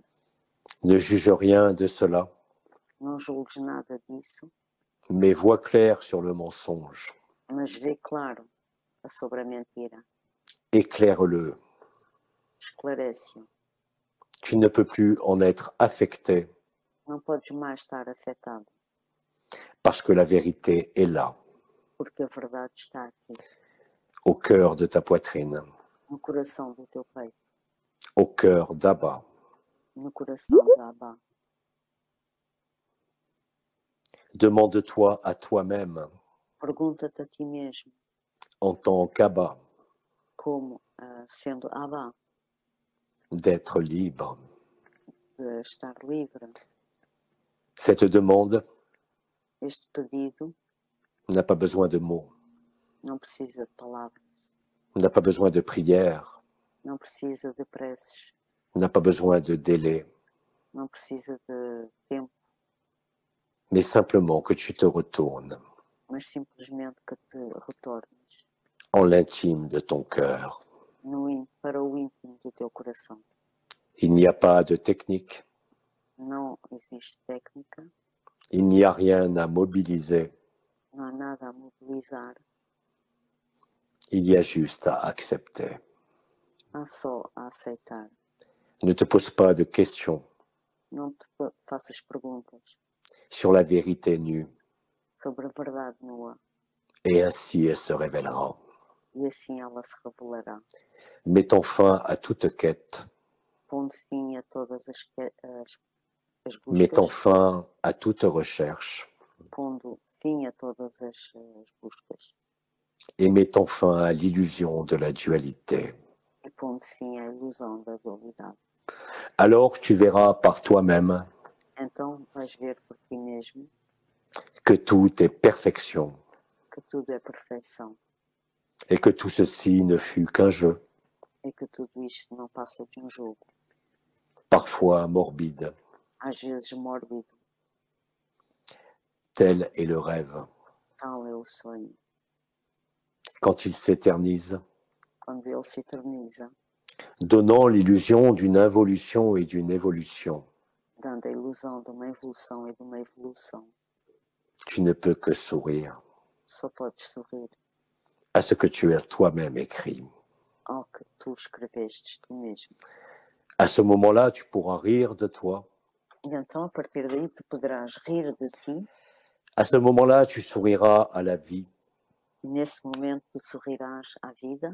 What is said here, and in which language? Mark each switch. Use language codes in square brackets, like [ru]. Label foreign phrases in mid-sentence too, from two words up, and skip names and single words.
[fr] Ne juge rien de cela, [pt] Não julgues nada disso, [fr] mais vois clair sur le mensonge. [pt] mas vê claro sobre a mentira. [fr] Éclaire-le. [pt] Esclarece-o. [fr] Tu ne peux plus en être affecté [pt] Não podes mais estar afetado, [fr] parce que la vérité est là, [pt] porque a verdade está aqui, [fr] au cœur de ta poitrine, [pt] no coração do teu peito, [fr] au cœur d'Abba. [pt] no coração da Abba. [fr] Demande-toi à toi-même, [pt] Pergunta-te a ti mesmo, [fr] en tant qu'Abba, [pt] como sendo Abba, [fr] d'être libre. [pt] de estar livre. [fr] Cette demande [pt] Este pedido [fr] n'a pas besoin de mots, [pt] não precisa de palavras, [fr] n'a pas besoin de prières, [pt] não precisa de preces, [fr] n'a pas besoin de délai, [pt] não precisa de tempo, [fr] mais simplement que tu te retournes [pt] mas simplesmente que te retornes [fr] en l'intime de ton cœur. [pt] para o íntimo do teu coração. [fr] Il n'y a pas de technique, [pt] Não existe técnica, [fr] il n'y a rien à mobiliser, [pt] não há nada a mobilizar, [fr] il y a juste à accepter. [pt] há só a aceitar. [fr] Ne te pose pas de questions [pt] Não te faças perguntas [fr] sur la vérité nue, [pt] sobre a verdade nua, [fr] et ainsi elle se révélera. [pt] e assim ela se revelará, [fr] Mettons fin à toute quête, [pt] pondo fim a todas as [fr] mettons [pt] buscas, [fr] fin à toute recherche, [pt] pondo fim a todas as buscas, [fr] et mettons fin à l'illusion de la dualité. [pt] e pondo fim à ilusão da dualidade. [fr] Alors tu verras par toi-même [pt] Então vais ver por ti mesmo [fr] que tout est perfection [pt] que tudo é perfeição [fr] et que tout ceci ne fut qu'un jeu, [pt] e que tudo isto não passa de um jogo, [fr] parfois morbide. [pt] às vezes mórbido. [fr] Tel est le rêve. [pt] Tal é o sonho, [fr] Quand il s'éternise, [pt] quando ele se eterniza, [fr] donnant l'illusion d'une involution et d'une évolution, [pt] dando a ilusão de uma evolução e de uma evolução. [fr] tu ne peux que sourire [pt] Só podes sorrir [fr] à ce que tu as toi-même écrit. [pt] ao que tu escrevestes tu mesmo. [fr] À ce moment-là, tu pourras rire de toi. [pt] E então, a partir daí, tu poderás rir de ti, [fr] À ce moment-là, tu souriras à la vie, [pt] e nesse momento tu sorrirás à vida,